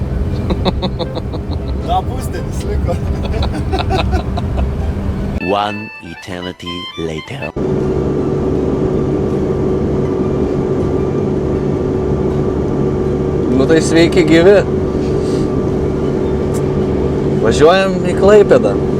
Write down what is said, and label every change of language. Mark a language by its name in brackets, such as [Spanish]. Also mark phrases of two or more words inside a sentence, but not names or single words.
[Lithuanian] Da, pusdienis liko. [English] One eternity later. [Lithuanian] Nu tai sveiki gyvi. Važiuojam į Klaipėdą.